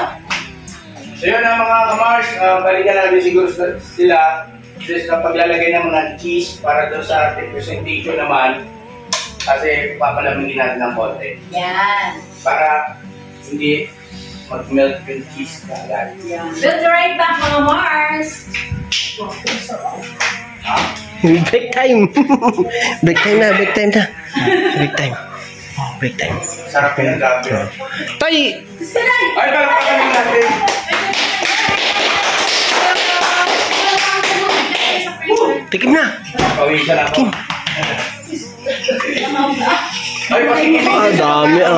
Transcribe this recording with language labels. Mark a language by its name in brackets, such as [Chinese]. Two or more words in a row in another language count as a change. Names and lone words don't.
[Filipino] So yun ang mga kamars, balikan natin siguro sila sa paglalagay ng mga cheese para doon sa ating presentation naman. Kasi papalamigin natin ng konti. Yan. Para hindi mag-melt yung cheese na agad. Build the right back, mga Mars. [English] Break time. Break time na, break time na. Break time. Oh, break time. [Filipino] Sarap yung gabi. Tay! Ay, palakapanin natin. Tikim na. Pawisan ako. Ay, patikimin Ah, dami ah.